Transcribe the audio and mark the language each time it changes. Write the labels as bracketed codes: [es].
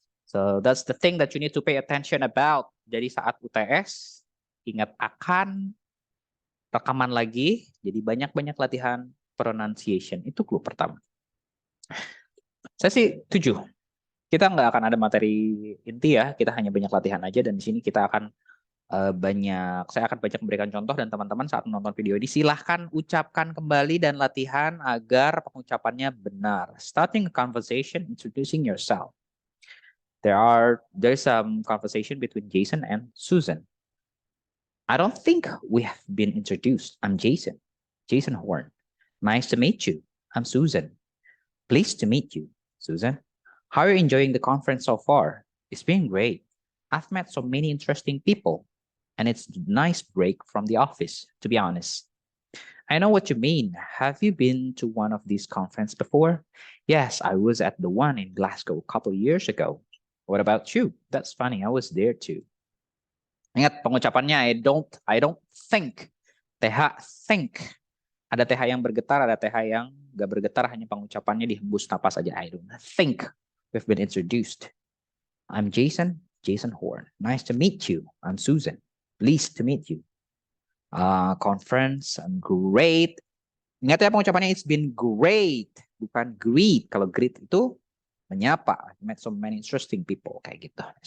[en] So that's the thing that you need to pay attention about. [id] Jadi saat UTS, ingat akan rekaman lagi. Jadi banyak-banyak latihan pronunciation. Itu clue pertama. Sesi 7. Kita nggak akan ada materi inti ya. Kita hanya banyak latihan aja. Dan di sini kita akan saya akan banyak memberikan contoh, dan teman-teman saat menonton video ini silahkan ucapkan kembali dan latihan agar pengucapannya benar. [en] Starting a conversation, introducing yourself. There's some conversation between Jason and Susan. I don't think we have been introduced. I'm Jason, Jason Horn. Nice to meet you. I'm Susan. Pleased to meet you, Susan. How are you enjoying the conference so far? It's been great. I've met so many interesting people, and it's a nice break from the office, to be honest. I know what you mean. Have you been to one of these conferences before? Yes, I was at the one in Glasgow a couple of years ago. What about you? That's funny. I was there too. [id] Ingat pengucapannya, [en] I don't think. TH think. [id] Ada TH yang bergetar, ada TH yang gak bergetar, hanya pengucapannya dihembus napas saja. [en] I don't think we've been introduced. I'm Jason, Jason Horn. Nice to meet you. I'm Susan. Pleased to meet you. Conference, great. [id] Ingat ya pengucapannya, [en] it's been great, [id] bukan [en] greet. [id] Kalau greet itu menyapa. [en] I met so many interesting people [id] kayak gitu.